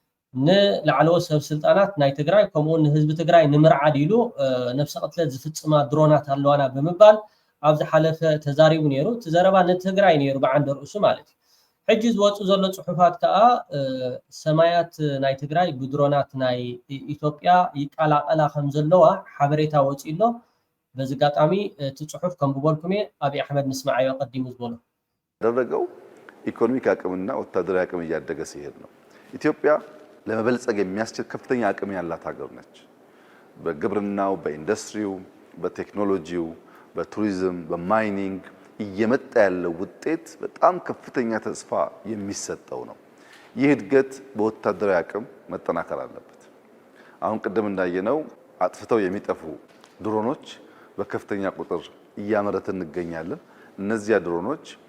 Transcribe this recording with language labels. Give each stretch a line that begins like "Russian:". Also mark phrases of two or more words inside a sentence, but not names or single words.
Tigrinya: ንላዕለዎት ሰብ ስልጣናት ናይ ትግራይ ከምኡውን ንህዝቢ ትግራይ ንምርዓድ ኢሉ ነፍሲ ቀትለት ዝፍጽማ ድሮናት ኣለዋና ብምባል ኣብ ዝሓለፈ ተዛሪቡ ነይሩ እቲ ዘረባ ንትግራይ ነይሩ ብዓንድ ርእሱ ማለት እዩ ሕጂ ዝወፁ ዘሎ ጽሑፋት ከዓ ሰማያት ናይ ትግራይ ብድሮናት ናይ ኢትዮጵያ ይቃላቀላ ከም ዘለዋ ሓበሬታ ወፂሎ በዚ ጋጣሚ እቲ ጽሑፍ ከም ብበልኩም ኣብይ ኣሕመድ ንስማዓዮ ቀዲሙ ዝበሎ
Amharic: ያደረገው ኢኮኖሚክ አቅምና ወታደራዊ አቅም እያደገ ሲሄድ ነው ኢትዮጵያ ለመበልጸግ የሚያስችል ከፍተኛ አቅም ያላት ሀገር ነች በግብርናው በኢንዱስትሪው በቴክኖሎጂው በቱሪዝም በማይኒንግ እየመጣ ያለው ውጤት በጣም ከፍተኛ ተስፋ የሚሰጠው ነው ይህ እድገት በወታደራዊ አቅም መጠናከር አለበት አሁን ቀደም እንዳየነው አጥፍተው የሚጠፉ ድሮኖች በከፍተኛ ቁጥር እያመረትን እንገኛለን እነዚያ ድሮኖች